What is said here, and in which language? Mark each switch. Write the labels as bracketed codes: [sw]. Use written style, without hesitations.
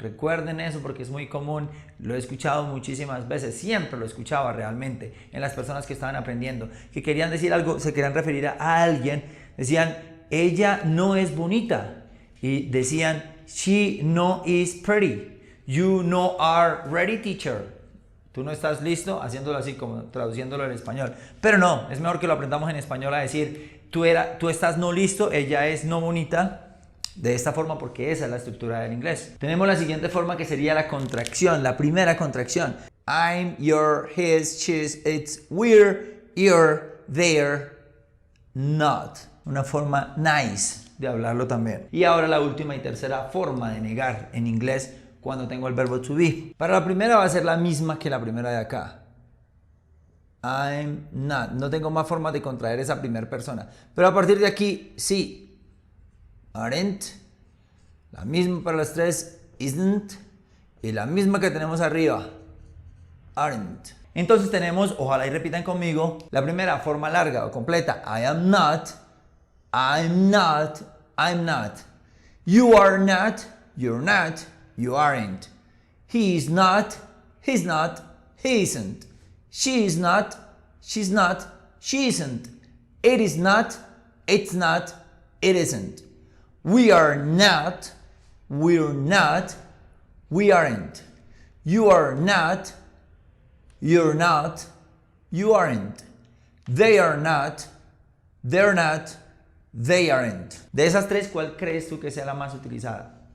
[es] Recuerden eso porque es muy común, lo he escuchado muchísimas veces, siempre lo escuchaba realmente en las personas que estaban aprendiendo, que querían decir algo, se querían referir a alguien, decían ella no es bonita y decían [en] she no is pretty, you no are ready teacher. [es] Tú no estás listo, haciéndolo así como traduciéndolo en español. Pero no, es mejor que lo aprendamos en español a decir tú estás no listo, ella es no bonita. De esta forma porque esa es la estructura del inglés. Tenemos la siguiente forma que sería la contracción, la primera contracción. [en] I'm, your, his, she's, it's, we're, you're, they're, not. [es] Una forma nice de hablarlo también. Y ahora la última y tercera forma de negar en inglés cuando tengo el verbo to be. Para la primera va a ser la misma que la primera de acá. [en] I'm not. [es] No tengo más formas de contraer esa primera persona. Pero a partir de aquí, sí. Aren't. La misma para las 3. Isn't. Y la misma que tenemos arriba. Aren't. Entonces tenemos, ojalá y repitan conmigo, la primera forma larga o completa. [en] I am not. I'm not. I'm not. You are not. You're not. You aren't. He is not. He's not. He isn't. She is not. She's not. She isn't. It is not. It's not. It isn't. We are not. We're not. We aren't. You are not. You're not. You aren't. They are not. they're not, they aren't. [es] De esas tres, ¿cuál crees tú que sea la más utilizada?